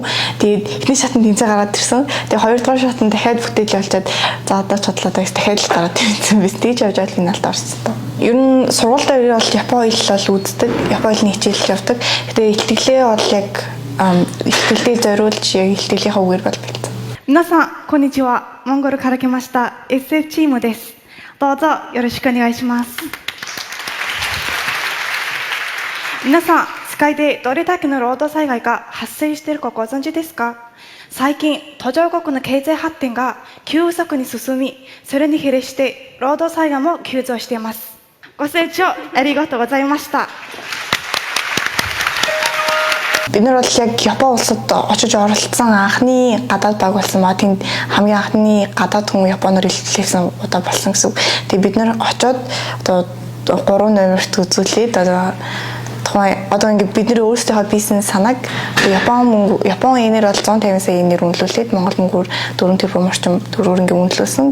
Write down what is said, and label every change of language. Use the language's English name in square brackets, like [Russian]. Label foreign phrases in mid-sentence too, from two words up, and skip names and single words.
[Mongolian] Тэгээд эхний шатанд тэнцээ гараад ирсэн. Тэгээд хоёрдугаар шатанд дахиад бүтээл явуулчаад за одоо бодлоо дахиад л гараад ирсэн биз. Тэгж явж байгаа финалд орсон. Ер нь сургуультай үе бол Японы хэл бол үздэг. Японы хэлний хичээл явдаг. Гэтэ ихтгэлээ бол яг ихтгэлтэй зориулж яг ихтгэлийнхаа үгээр бол бэлдсэн. [Japanese] 皆さんこんにちは。モンゴルから来ました SF チームです。どうぞよろしくお願いします。皆さん、世界でどれだけの労働災害が発生しているかご存知ですか？最近、途上国の経済発展が急速に進み、それに比例して労働災害も急増しています。ご清聴ありがとうございました。 [Mongolian] Бид нар бол яг Япон улсад очиж оролцсон анхны гадаад баг болсон маа. Тэнд хамгийн анхны гадаад хүн Японоор хэлсэн удаа болсон гэсэн. Тэгээ бид нар очоод одоо 3 номерт үзүүлээд одоо ингээд бидний өөрсдийнхөө бизнес санааг Япон энээр бол 150 сая энээр үнэлүүлээд Монгол мөнгөөр 4 тэрбум орчим төгрөгөөр ингээд үнэлүүлсэн.